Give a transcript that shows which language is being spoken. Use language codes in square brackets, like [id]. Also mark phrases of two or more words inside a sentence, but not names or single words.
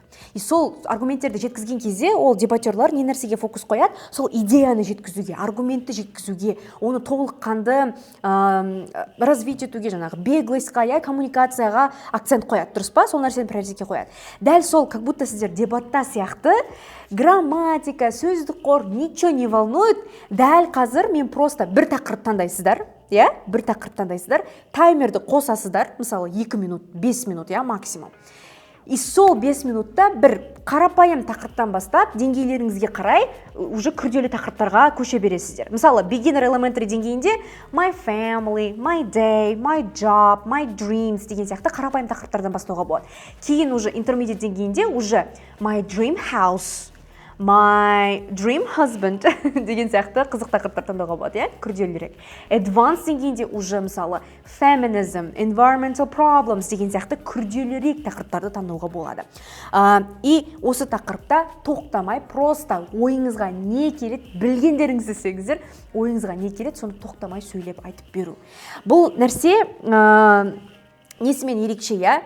[kk] И сол аргументтерді жеткізген кезде ол дебатерлар не нәрсеге фокус қояды, сол идеяны жеткізуге, аргументті жеткізуге, оны толыққанды развить етуге, жаңағы беглостьқа, я, коммуникацияға акцент қояды, дұрыс па? Сол нәрсені приоритетке қояды. Дәл сол, [ru] как будто [kk] сіздер дебатта сияқты, грамматика, сөздік қор, [ru] ничего не волнует. [kk] Дәл қазір мен просто бір тақырып таңдайсыздар, иә? Бір тақырып таңдайсыздар, таймерді қосасыздар, мысалы 2 минут, 5 минут, иә, максимум. И сол 5 минутта бір қарапайым тақырыптан бастап, деңгейлеріңізге қарай, уже күрделі тақырыптарға көше бересіздер. Мысалы, [en] beginner elementary [kk] деңгейінде [en] my family, my day, my job, my dreams [kk] деген сияқты қарапайым тақырыптардан бастауға болады. Кейін уже intermediate деңгейінде уже [en] my dream house, my dream husband [kk] деген сияқты қызық тақырыптар таңдауға болады, иә, күрделірек. Advanced деңгейінде уже мысалы [en] feminism, environmental problems [kk] деген сияқты күрделірек тақырыптарды таңдауға болады. И осы тақырыпта тоқтамай, просто ойыңызға не келеді, білгендеріңізді істеңіздер, ойыңызға не келеді, соны тоқтамай сөйлеп айтып беру. Бұл нәрсе несімен ерекше, иә?